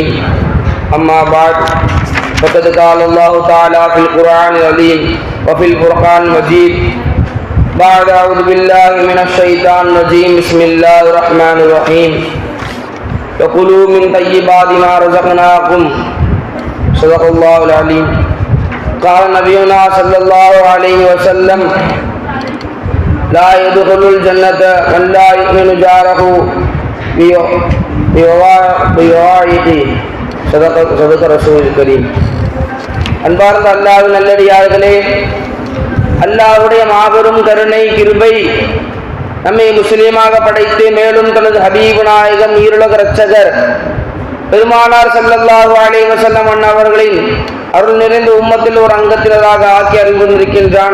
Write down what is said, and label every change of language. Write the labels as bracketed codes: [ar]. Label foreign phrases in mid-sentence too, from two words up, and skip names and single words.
[ar] أما بعد فقد قال الله تعالى في القرآن العظيم وفي الفرقان المجيد بعد أعوذ بالله من الشيطان الرجيم بسم الله الرحمن الرحيم وكلوا من طيبات ما رزقناكم صدق الله العليم. قال نبينا صلى الله عليه وسلم لا يدخل الجنة من لا يؤمن جاره بوائقه صدق رسول الكريم. [ta] அன்பார்ந்த அல்லாஹ்வின் நல்லடியார்களே, அல்லாஹ்வுடைய மாபெரும் கருணை கிருபை நம்மை முஸ்லீமாக படைத்து மேலும் தனது ஹபீபு நாயகம் ஈருலக இரட்சகர் பெருமானார் [ar] صلى الله عليه وسلم [ta] அவர்களின் அருள் நிறைந்த உம்மத்தில் ஒரு அங்கத்தினராக ஆக்கி அருள் கொண்டிருக்கின்றான்.